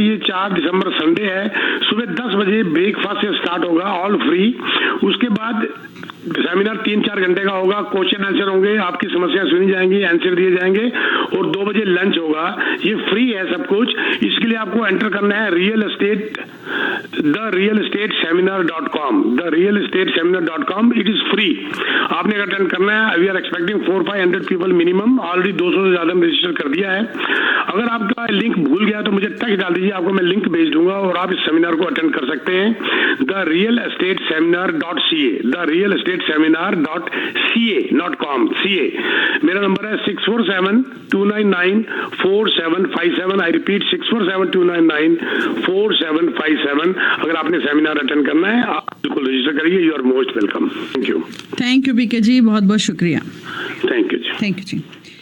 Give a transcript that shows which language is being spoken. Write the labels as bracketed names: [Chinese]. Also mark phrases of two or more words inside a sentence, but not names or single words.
[Hindi] ये 4 दिसंबर संडे है, सुबह 10 बजे ब्रेकफास्ट से स्टार्ट होगा, [English] all free. [Hindi] उसके बाद सेमिनार 3-4 घंटे का होगा, [English] question answer [Hindi] होंगे, आपकी समस्याएं सुनी जाएंगी, आंसर दिए जाएंगे, और 2 बजे लंच होगा। ये फ्री है सब कुछ। इसके लिए आपको एंटर करना है therealestateSeminar.com, therealestateSeminar.com। [English] it is free, [Hindi] आपने अटेंड करना है। [English] we are expecting 400-500 people minimum, [Hindi] ऑलरेडी 200 से ज्यादा रजिस्टर कर दिया है। अगर आपका लिंक भूल गया तो मुझे टेक्स्ट डाल दीजिए, आपको मैं लिंक भेज दूंगा और आप इस सेमिनार को अटेंड कर सकते हैं। [English] therealestateSeminar.ca, therealestateSeminar.ca, not com, CA। [Hindi] मेरा नंबर है 647-299-4757। [English] I repeat [Hindi] 647-299-4757। अगर आपने सेमिनार अटेंड करना है, आप बिल्कुल रजिस्टर करिए। [English] You are most welcome. Thank you. Thank you [Hindi] बीके जी, बहुत बहुत शुक्रिया। [English] Thank you ji. Thank you ji.